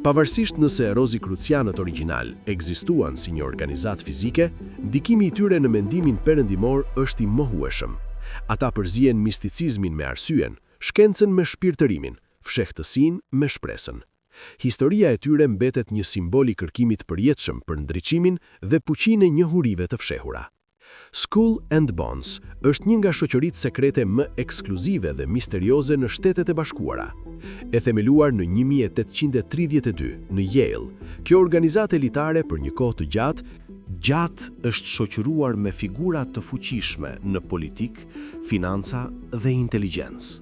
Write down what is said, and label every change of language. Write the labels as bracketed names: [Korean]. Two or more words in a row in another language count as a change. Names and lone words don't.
[Albanian] Pavarësisht nëse Rosicrucianët origjinal ekzistuan si një organizatë fizike, ndikimi i tyre në mendimin perëndimor është i mohueshëm. Ata përzihen misticizmin me arsyen, shkencën me shpirtërimin, fshehtësinë me shpresën. Historia e tyre mbetet një simbol i kërkimit përjetshëm për ndriçimin dhe fuqinë e njohurive të fshehura. Skull and Bones është një nga shoqëritë sekrete më ekskluzive dhe misterioze në Shtetet e Bashkuara. E themeluar në 1832 në Yale, kjo organizatë elitare për një kohë të gjatë është shoqëruar me figura të fuqishme në politik, financa dhe inteligjencë.